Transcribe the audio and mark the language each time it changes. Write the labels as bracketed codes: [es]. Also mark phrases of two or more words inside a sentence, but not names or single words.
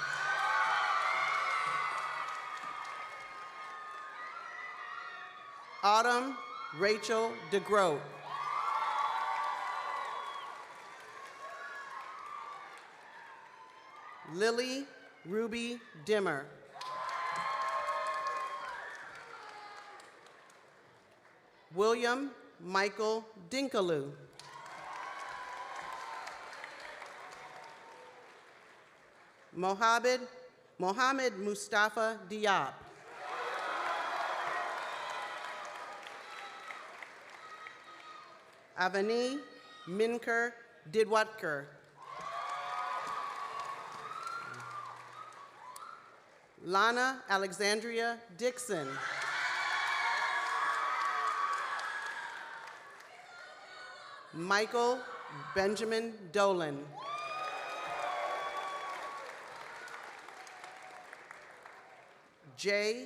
[en] Autumn Rachel DeGroat. Lily Ruby Dimmer. William Michael Dinkaloo. Mohammed Mustafa Diop. Avani Minker Didwatker. Lana Alexandria Dixon. Michael Benjamin Dolan. J.